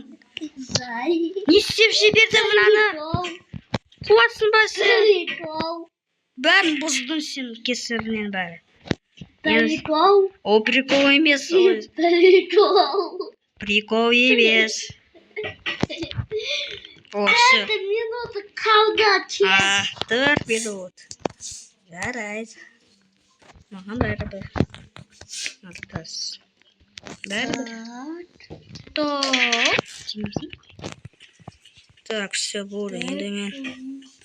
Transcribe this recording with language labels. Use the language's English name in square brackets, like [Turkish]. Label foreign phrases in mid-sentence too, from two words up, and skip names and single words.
[Kazakh] Не істеп жібердің мынаны? Қуасың ба сен? Бәрін бұздың сен кесірінен бәрі. Прикол? Ол прикол емес. Прикол. Прикол емес. [Russian] О, все. [Kazakh] 4 минуты қалды. 4 минут. Жарайды. Маған бәрібір. Нұртас. Бәрібір. Так, все болды. Енді мен.